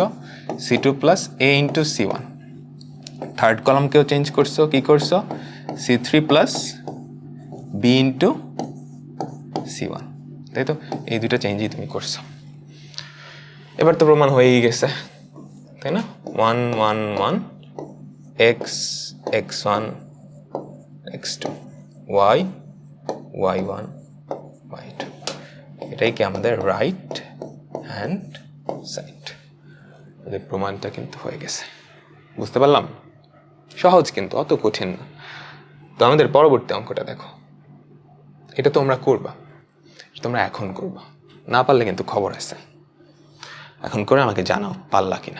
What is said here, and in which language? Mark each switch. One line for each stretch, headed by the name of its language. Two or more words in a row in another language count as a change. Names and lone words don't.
Bangla: c2
English: plus a into
Bangla: c1।
English: third columnকেও
Bangla: চেঞ্জ করছো, কি করছো? c3
English: plus b into
Bangla: c1, তাই তো? এই দুটো চেঞ্জই তুমি করছো। এবার তো প্রমাণ হয়েই গেছে, তাই না? 1 1 1 x x1 x2 y y1 y2, এটাই কি আমাদের
English: right hand side.
Bangla: এদের প্রমাণটা কিন্তু হয়ে গেছে, বুঝতে পারলাম? সহজ কিন্তু, অত কঠিন না। তো আমাদের পরবর্তী অঙ্কটা দেখো, এটা তোমরা করবা, তোমরা এখন করবা, না পারলে কিন্তু খবর আছে, এখন করে আমাকে জানাও পারলা কিনা।